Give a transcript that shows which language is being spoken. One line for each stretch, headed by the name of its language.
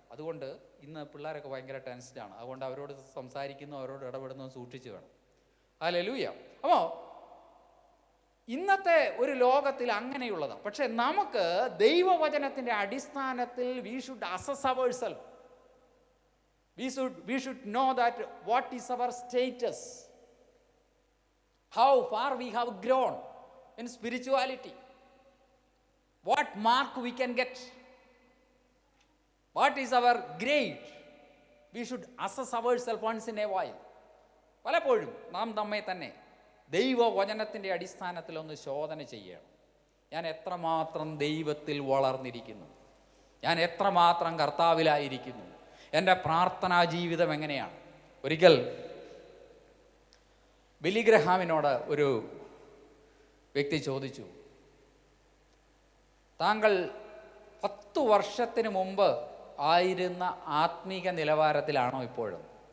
Malayalam: അതുകൊണ്ട് ഇന്ന് പിള്ളേരൊക്കെ ഭയങ്കര ടെൻസ്ഡാണ്. അതുകൊണ്ട് അവരോട് സംസാരിക്കുന്നു, അവരോട് ഇടപെടുന്നു സൂക്ഷിച്ച് വേണം. ഹല്ലേലൂയ. അപ്പോൾ ഇന്നത്തെ ഒരു ലോകത്തിൽ അങ്ങനെയുള്ളതാണ്. പക്ഷെ നമുക്ക് ദൈവവചനത്തിൻ്റെ അടിസ്ഥാനത്തിൽ
English: we should assess ourselves. We should know that what is our status, how far we have grown in spirituality, what mark we can get, what is our grade. We should assess ourselves once in a while.
Malayalam: പലപ്പോഴും നാം നമ്മെ തന്നെ ദൈവവചനത്തിൻ്റെ അടിസ്ഥാനത്തിൽ ഒന്ന് ശോധന ചെയ്യണം. ഞാൻ എത്രമാത്രം ദൈവത്തിൽ വളർന്നിരിക്കുന്നു, ഞാൻ എത്രമാത്രം കർത്താവിലായിരിക്കുന്നു, എൻ്റെ പ്രാർത്ഥനാ ജീവിതം എങ്ങനെയാണ്. ഒരിക്കൽ ബില്ലി ഗ്രഹാമിനോട് ഒരു വ്യക്തി ചോദിച്ചു, താങ്കൾ 10 വർഷത്തിന് മുമ്പ് ആയിരുന്ന ആത്മീക നിലവാരത്തിലാണോ ഇപ്പോഴും?